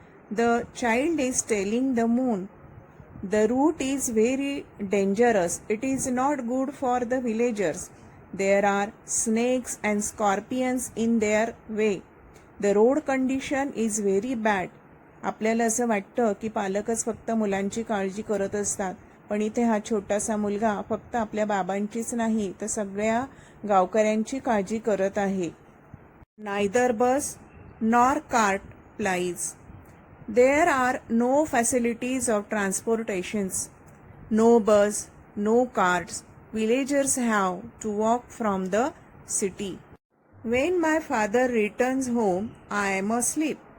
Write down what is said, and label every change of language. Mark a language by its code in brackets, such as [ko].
[en] The child is telling the moon, the route is very dangerous. It is not good for the villagers. There are snakes and scorpions in their way. The road condition is very bad. [mr] आपल्याला असं वाटतं की पालकच फक्त मुलांची काळजी करत असतात, पण इथे हा छोटासा मुलगा फक्त आपल्या बाबांचीच नाही तर सगळ्या गावकऱ्यांची काळजी करत आहे. [en] Neither bus nor cart plies. There are no facilities of transportations. No bus, no carts. Villagers have to walk from the city. When my father returns home, I am asleep.